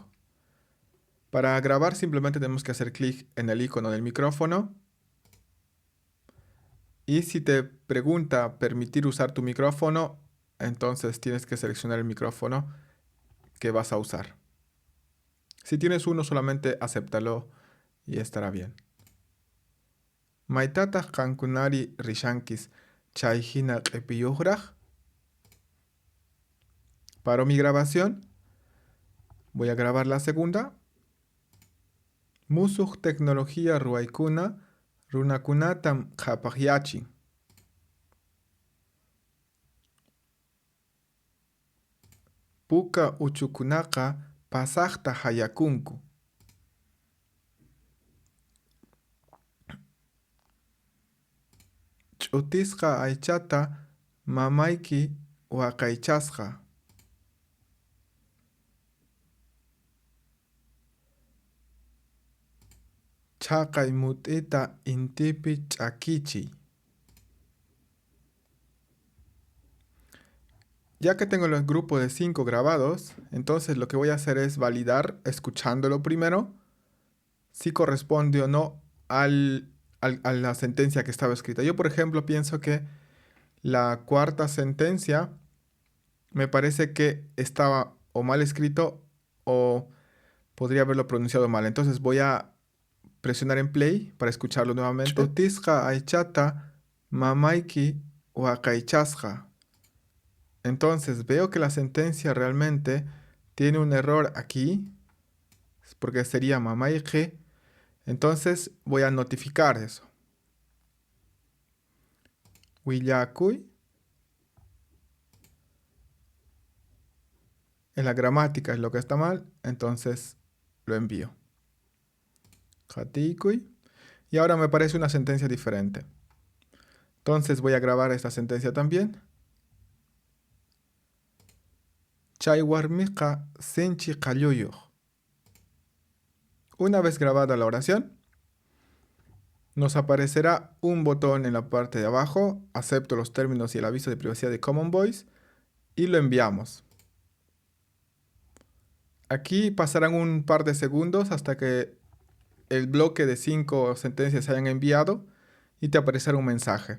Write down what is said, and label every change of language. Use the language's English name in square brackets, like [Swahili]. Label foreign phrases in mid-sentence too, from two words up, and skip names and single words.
[Spanish] Para grabar simplemente tenemos que hacer clic en el icono del micrófono. Y si te pregunta permitir usar tu micrófono, entonces tienes que seleccionar el micrófono que vas a usar. Si tienes uno, solamente acéptalo y estará bien. [Quechua] Maitata kankunari rishankis chayhina q'ipiyuqraq. [Spanish] Paro mi grabación. Voy a grabar la segunda. [Quechua] Musuq tecnología ruwaykuna runakunatam qhapaqyachin. Puka uchukunaqa pasaqta hayakunku. Ch'utisqa aychata mamayki waqaychasqa. Chaqay mut'ita intipi ch'akichiy. [Spanish] Ya que tengo el grupo de 5 grabados, entonces lo que voy a hacer es validar escuchándolo primero si corresponde o no a la sentencia que estaba escrita. Yo, por ejemplo, pienso que la cuarta sentencia me parece que estaba o mal escrito o podría haberlo pronunciado mal. Entonces voy a presionar en play para escucharlo nuevamente. [Quechua] Ch'utisqa aychata mamayki waqaychasqa. [Spanish] Entonces veo que la sentencia realmente tiene un error aquí, porque sería mamayki. Entonces voy a notificar eso. Willakuy. En la gramática es lo que está mal, entonces lo envío. Hatikuy. Y ahora me parece una sentencia diferente. Entonces voy a grabar esta sentencia también. [Quechua] Chay warmiqa sinchi qalluyuq. [Spanish] Una vez grabada la oración, nos aparecerá un botón en la parte de abajo, acepto los términos y el aviso de privacidad de Common Voice, y lo enviamos. Aquí pasarán un par de segundos hasta que el bloque de 5 sentencias se hayan enviado y te aparecerá un mensaje.